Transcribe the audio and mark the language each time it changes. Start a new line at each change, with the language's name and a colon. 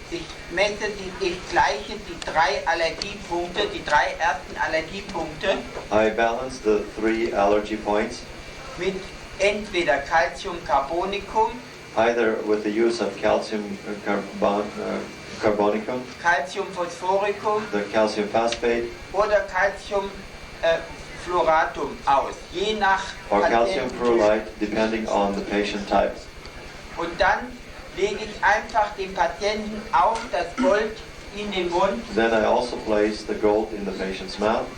German: Ich gleiche die drei Allergiepunkte, die drei ersten Allergiepunkte
English: I balance the 3 allergy points,
German: mit entweder Calciumcarbonicum,
English: either with the use of calcium carbonicum,
German: Calciumphosphoricum
English: the calcium phosphate,
German: oder Calciumfluoratum aus, je nach
English: or calcium
German: Patienten.
English: fluoride, depending on the patient type.
German: Und dann lege ich einfach dem Patienten auch das Gold in den Mund
English: Then I also place the gold in the patient's mouth